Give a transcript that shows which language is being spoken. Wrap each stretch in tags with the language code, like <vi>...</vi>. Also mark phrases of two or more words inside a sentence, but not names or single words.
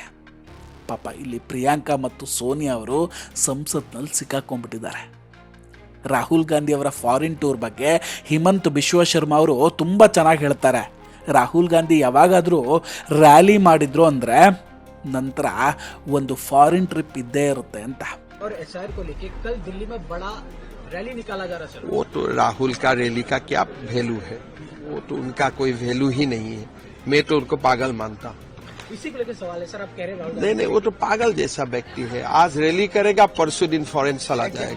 <kn>ಪಾಪ ಇಲ್ಲಿ ಪ್ರಿಯಾಂಕಾ ಮತ್ತು ಸೋನಿಯಾ ಅವರು ಸಂಸತ್ನಲ್ಲಿ ಸಿಕ್ಕಾಕೊಂಡ್ಬಿಟ್ಟಿದ್ದಾರೆ. ರಾಹುಲ್ ಗಾಂಧಿ ಅವರ</kn> <en>foreign tour</en> <kn>ಬಗ್ಗೆ ಹಿಮಂತ್ ಬಿಶ್ವ ಶರ್ಮಾ ಅವರು ತುಂಬ ಚೆನ್ನಾಗಿ ಹೇಳ್ತಾರೆ. ರಾಹುಲ್ ಗಾಂಧಿ ಯಾವಾಗಾದರೂ ರ್ಯಾಲಿ ಮಾಡಿದ್ರು ಅಂದರೆ ನಂತರ ಒಂದು</kn> <en>foreign trip</en> <kn>ಇದ್ದೇ ಇರುತ್ತೆ ಅಂತ.</kn> <hi>रैली निकाला जा रहा है। वो तो राहुल का रैली का क्या वैल्यू है? वो तो उनका कोई वैल्यू ही नहीं है। मैं तो उनको पागल मानता हूँ। इसी को लेकर सवाल है सर, आप कह रहे हैं नहीं, वो तो पागल जैसा व्यक्ति है। आज रैली करेगा, परसों दिन फॉरेन चला जाएगा।</hi>